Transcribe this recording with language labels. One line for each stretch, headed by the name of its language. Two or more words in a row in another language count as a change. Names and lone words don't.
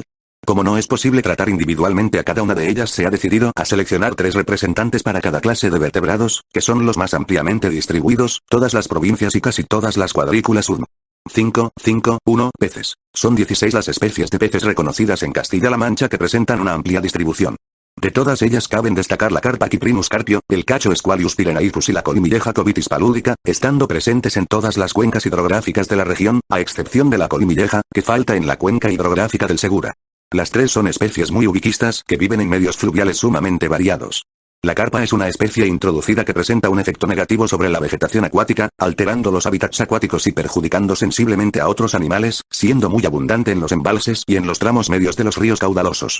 Spanish: Como no es posible tratar individualmente a cada una de ellas, se ha decidido a seleccionar 3 representantes para cada clase de vertebrados, que son los más ampliamente distribuidos, todas las provincias y casi todas las cuadrículas 1. 1. Peces. Son 16 las especies de peces reconocidas en Castilla-La Mancha que presentan una amplia distribución. De todas ellas caben destacar la carpa
Latin: Cyprinus carpio,
Spanish: el cacho
Latin: Squalius pyrenaicus
Spanish: y la colimilleja
Latin: Covitis paludica,
Spanish: estando presentes en todas las cuencas hidrográficas de la región, a excepción de la colimilleja, que falta en la cuenca hidrográfica del Segura. Las 3 son especies muy ubiquistas que viven en medios fluviales sumamente variados. La carpa es una especie introducida que presenta un efecto negativo sobre la vegetación acuática, alterando los hábitats acuáticos y perjudicando sensiblemente a otros animales, siendo muy abundante en los embalses y en los tramos medios de los ríos caudalosos.